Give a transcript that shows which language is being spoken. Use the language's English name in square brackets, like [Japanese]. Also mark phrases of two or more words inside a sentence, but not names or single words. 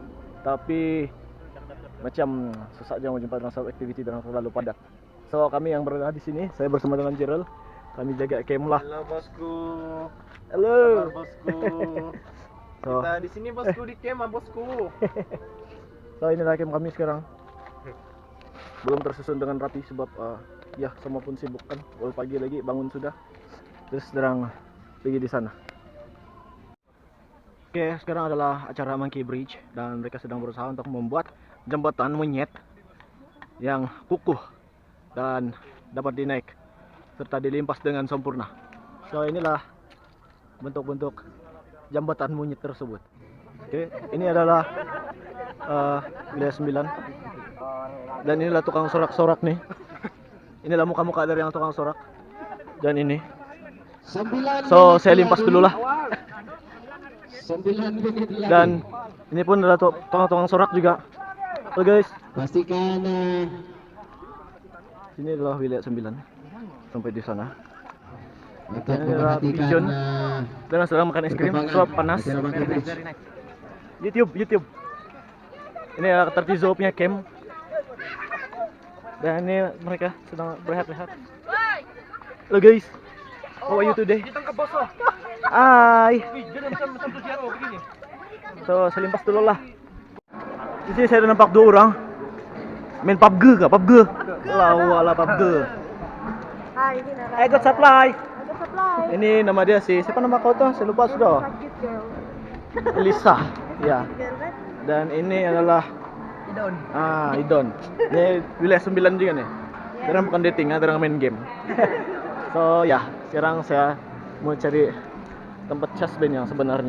[Malay] Tapi macam susah aja mau jumpa dalam satu activity dan terlalu padat. So kami yang berada di sini, saya bersama dengan Gerald. Kami jaga camp lah. Halo bosku. Halo. Kabar, bosku. So, Kita di sini bosku di camp bosku. so inilah camp kami sekarang. Belum tersusun dengan rapi sebab ya semua pun sibuk kan. Baru pagi lagi bangun sudah. Terus sedang pergi di sana. Oke, sekarang adalah acara Monkey Bridge dan mereka sedang berusaha untuk membuat jembatan monyet yang kukuh dan dapat dinaik serta dilimpas dengan sempurna. So inilah bentuk-bentuk jembatan monyet tersebut. Oke, ini adalah wilayah 9. Dan inilah tukang sorak-sorak nih. Inilah muka-muka dari yang tukang sorak. Dan ini. So saya limpas dulu lah. Dan ini pun adalah tukang-tukang sorak juga. [English] So guys, [Malay] Pastikan ini adalah wilayah 9 sampai di sana. untuk Ini adalah pigeon dan sedang makan es krim sebab panas. YouTube. Ini adalah Tertizo punya camp. Dan ini mereka sedang berehat-rehat. [English] Halo guys, how are you today? [Malay] Hai. So saya limpas dulu lah. Di sini saya ada nampak 2 orang main PUBG kah? PUBG. Wala PUBG. Hai, ini Nara. [English] I got supply. [Malay] Ada supply. Ini nama dia siapa nama kau tuh? Saya lupa sudah. Sakit girl. Elisa. Ya. Girl kan? Dan ini adalah Idon. Ini wilayah 9 juga nih. Sekarang bukan dating, sekarang main game. So ya, sekarang saya mau cari tempat cas band yang sebenarnya.